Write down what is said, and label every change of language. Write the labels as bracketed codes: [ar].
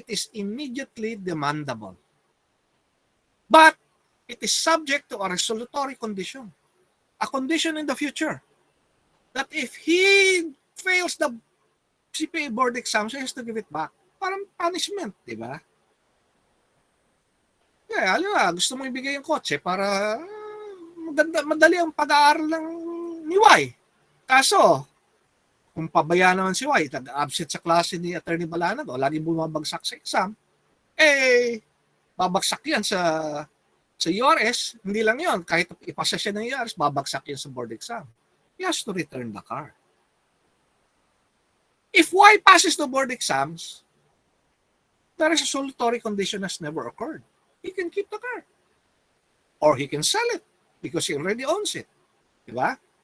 [en] It is immediately demandable. But it is subject to a resolutory condition. A condition in the future. That if he fails the CPA board exam, he has to give it back. [tl] Parang punishment, di ba? Yeah, alam mo, gusto mo ibigay yung kotse para madali ang pag-aaral ng ni Y. Kaso, kung pabaya naman si Y, absent sa klase ni Attorney Balanag o lagi bumabagsak sa exam, babagsak yan sa URS. Hindi lang yon, kahit ipasa siya ng URS, babagsak yan sa board exam. [en] He has to return the car. If Y passes the board exams, the resolutory condition has never occurred. He can keep the car. Or he can sell it because he already owns it. [tl] Diba?